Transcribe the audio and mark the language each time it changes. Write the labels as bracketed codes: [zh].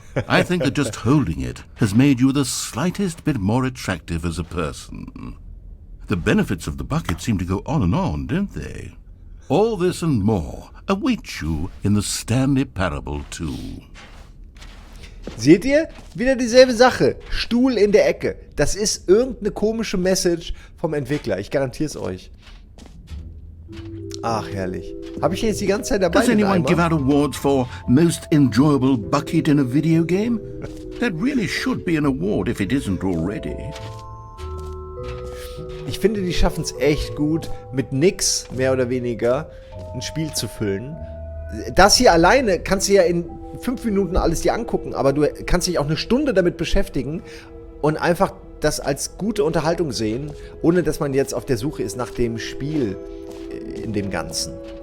[en] I think that just holding it has made you the slightest bit more attractive as a person. The benefits of the bucket seem to go on, don't they? All this and more await you in the Stanley Parable too. [de] Seht ihr? Wieder dieselbe Sache. Stuhl in der Ecke. Das ist irgendeine komische Message vom Entwickler. Ich garantiere es euch. Ach, herrlich. Habe ich jetzt die ganze Zeit dabei? [en] Does anyone give out awards for most enjoyable bucket in a video game? That really should be an award if it isn't already. [de] Ich finde, die schaffen es echt gut, mit nix, mehr oder weniger, ein Spiel zu füllen. Das hier alleine kannst du ja in 5 Minuten alles dir angucken, aber du kannst dich auch eine Stunde damit beschäftigen und einfach das als gute Unterhaltung sehen, ohne dass man jetzt auf der Suche ist nach dem Spiel in dem Ganzen.